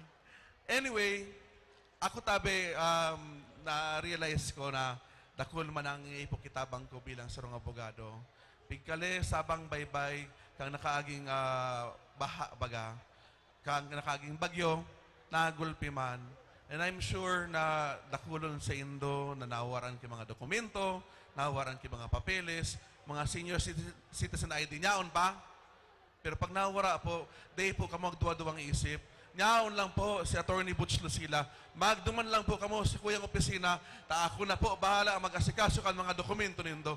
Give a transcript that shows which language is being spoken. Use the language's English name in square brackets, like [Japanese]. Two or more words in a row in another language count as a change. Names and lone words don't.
[Bikol] Anyway, ako tabi, na-realize ko na dakol man ang ipokitabang ko bilang sarong abogado. Pigkali, sabang baybay, kang nakaaging baha baga, kang nakaaging bagyo, nagulpi man. [English] And I'm sure [Bikol] na dakulon sa Indo na nawaran ki mga dokumento, nawaran ki mga papeles, mga [English] senior citizen ID [Bikol] nyaon pa. Pero pag nawara po, day po kamo magduwa-duwang isip. Nyaon lang po si Attorney Butch Lucila. Magduman lang po kamo sa kuyang opisina, ta ako na po bahala ang mag-asikaso kan mga dokumento nindo.